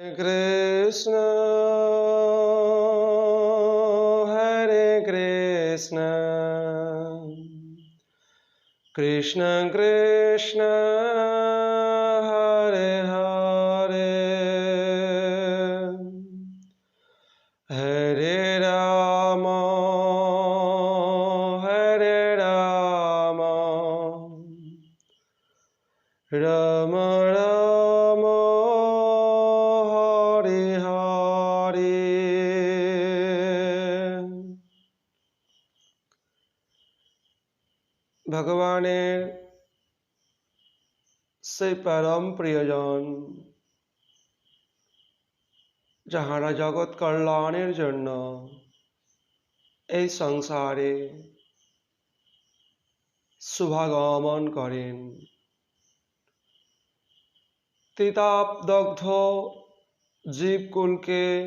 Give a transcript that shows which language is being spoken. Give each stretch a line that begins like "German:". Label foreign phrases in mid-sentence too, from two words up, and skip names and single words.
Sanskrit: Krishna, Hare Krishna, Krishna Krishna, Hare Hare, Hare Rama, Hare Rama, Rama Rama, Hare Hare।
Bangla: ভগবানের সেই পরম প্রিয়জন যাহারা জগৎ কল্যাণের জন্য এই সংসারে শুভাগমন করেন, তিতাবদগ্ধ জীবকুলকে